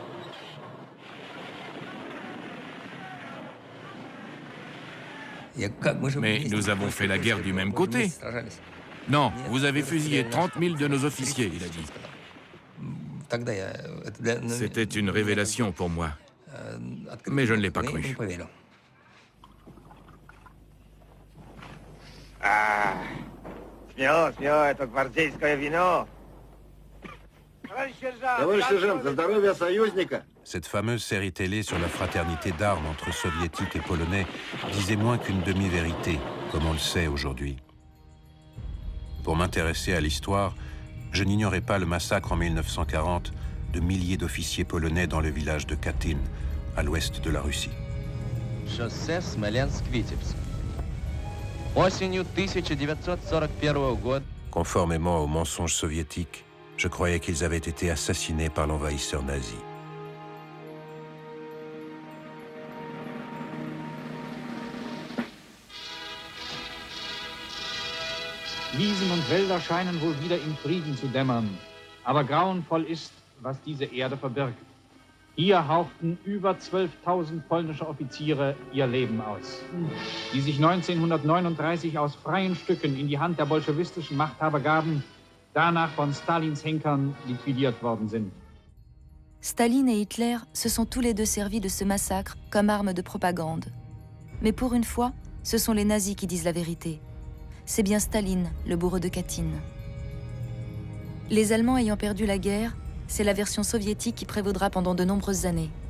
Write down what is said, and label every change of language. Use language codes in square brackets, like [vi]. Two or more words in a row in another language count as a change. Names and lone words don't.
[fr] Mais nous avons fait la guerre du même côté. Non, vous avez fusillé 30 000 de nos officiers, il a dit. C'était une révélation pour moi. Mais je ne l'ai pas cru. [ru] Ah, смело, это гвардейское вино. Товарищ сержант, за здоровье союзника. [fr] Cette fameuse série télé sur la fraternité d'armes entre soviétiques et polonais disait moins qu'une demi-vérité, comme on le sait aujourd'hui. Pour m'intéresser à l'histoire, je n'ignorais pas le massacre en 1940 de milliers d'officiers polonais dans le village de Katyn, à l'ouest de la Russie. [ru] Шоссе Смоленск-Витебск. Осенью 1941 года. [fr] Conformément aux mensonges soviétiques, Je croyais qu'ils avaient été assassinés par l'envahisseur nazi. [de] Wiesen und Wälder scheinen wohl wieder im Frieden zu dämmern. Aber grauenvoll ist, was diese Erde verbirgt. Hier hauchten über 12.000 polnische Offiziere ihr Leben aus, die sich 1939 aus freien Stücken in die Hand der bolschewistischen Machthaber gaben, danach von Stalins Henkern liquidiert worden sind. [fr] Staline et Hitler se sont tous les deux servis de ce massacre comme arme de propagande. Mais pour une fois, ce sont les nazis qui disent la vérité. C'est bien Staline, le bourreau de Katyn. Les Allemands ayant perdu la guerre, c'est la version soviétique qui prévaudra pendant de nombreuses années.